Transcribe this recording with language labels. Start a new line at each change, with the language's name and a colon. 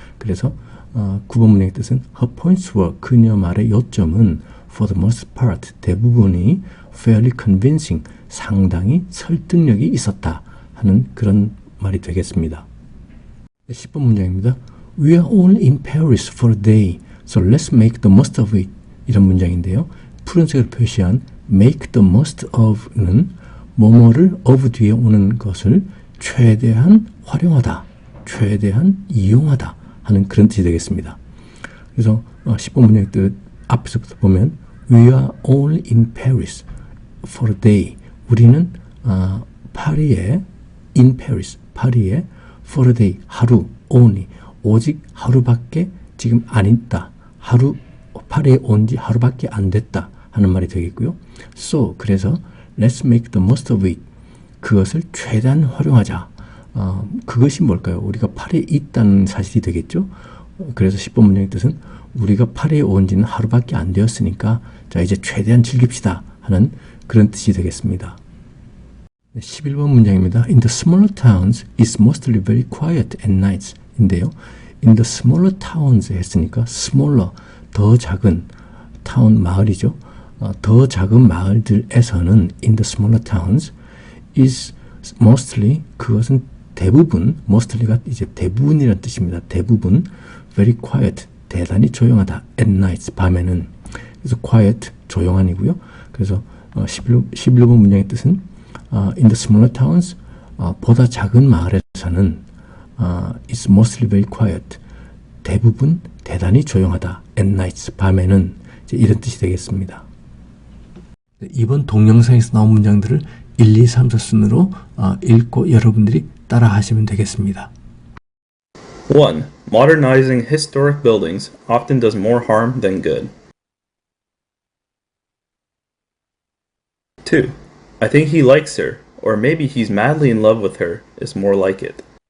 Korean: 그래서 9번 문장의 뜻은
English: her points were
Korean: 그녀 말의 요점은
English: for the most part
Korean: 대부분이
English: fairly convincing
Korean: 상당히 설득력이 있었다 하는 그런 말이 되겠습니다. 10번 문장입니다.
English: We are only in Paris for a day, so let's make the most of it.
Korean: 이런 문장인데요. 푸른색으로 표시한
English: make the most of
Korean: 는 뭐뭐를 of 뒤에 오는 것을 최대한 활용하다, 최대한 이용하다 하는 그런 뜻이 되겠습니다. 그래서 10번 문장의 뜻 앞에서부터 보면
English: We are only in Paris for a day.
Korean: 우리는 파리에
English: in Paris,
Korean: 파리에
English: for a day,
Korean: 하루, only, 오직 하루밖에 지금 안 있다. 파리에 온 지 하루밖에 안 됐다 하는 말이 되겠고요.
English: So, 그래서 let's make the most of it.
Korean: 그것을 최대한 활용하자. 그것이 뭘까요? 우리가 파리에 있다는 사실이 되겠죠. 그래서 10번 문장의 뜻은 우리가 파리에 온 지는 하루밖에 안 되었으니까 자 이제 최대한 즐깁시다 하는 그런 뜻이 되겠습니다. 11번 문장입니다.
English: In the smaller towns, it's mostly very quiet at nights.
Korean: 인데요.
English: In the smaller towns
Korean: 했으니까 smaller, 더 작은 town 마을이죠. 더 작은 마을들에서는
English: in the smaller towns is mostly
Korean: 그것은 대부분 mostly가 이제 대부분이라는 뜻입니다. 대부분
English: very quiet
Korean: 대단히 조용하다
English: at nights
Korean: 밤에는 그래서 quiet 조용한이고요. 그래서 11번 문장의 뜻은
English: in the smaller towns
Korean: 보다 작은 마을에서는
English: it's mostly very quiet
Korean: 대부분 대단히 조용하다
English: at nights
Korean: 밤에는 이제 이런 뜻이 되겠습니다. 이번 동영상에서 나온 문장들을 1, 2, 3, 4순으로 읽고 여러분들이 따라 하시면 되겠습니다. 1.
English: Modernizing historic buildings often does more harm than good. 2. I think he likes her, or maybe he's madly in love with her, is more like it.